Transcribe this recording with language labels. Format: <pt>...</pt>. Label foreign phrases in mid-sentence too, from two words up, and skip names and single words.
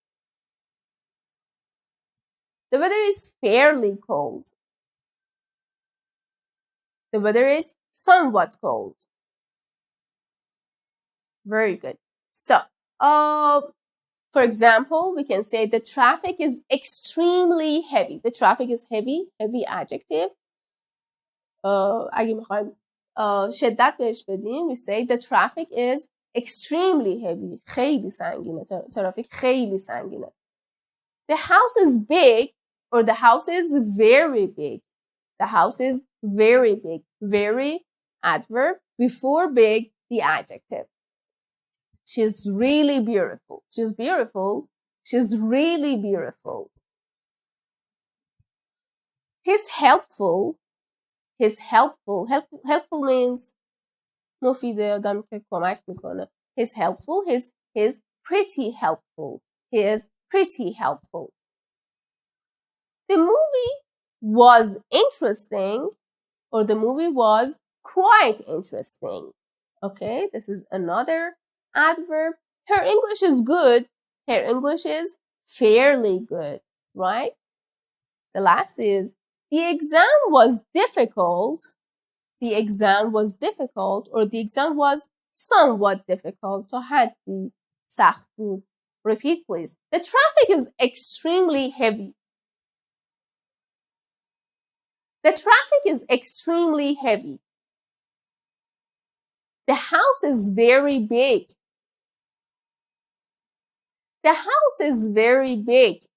<en>The weather is fairly cold. The weather is somewhat cold. Very good. So, for example, we can say the traffic is extremely heavy. The traffic is heavy. Heavy adjective.</en> <fa>اگه میخوایم شدت بهش بدیم,</fa> <en>we say the traffic is extremely heavy.</en> <fa>خیلی سنگینه. ترافیک خیلی سنگینه.</fa> <en>The house is big or the house is very big. The house is very big. Very, adverb. Before big, the adjective. She's really beautiful. She's beautiful. She's really beautiful. He's helpful. He's helpful. Helpful means مفیده,</en> <fa>آدم که کمک میکنه.</fa> <en>He's helpful. He's pretty helpful. He is pretty helpful. The movie was interesting or the movie was quite interesting. Okay, this is another adverb. Her English is good. Her English is fairly good, right? The last is the exam was difficult. The exam was difficult or the exam was somewhat difficult.</en> <fa>تا حدی سخت بود.</fa> <en>Repeat please. The traffic is extremely heavy. The traffic is extremely heavy. The house is very big. The house is very big.</en>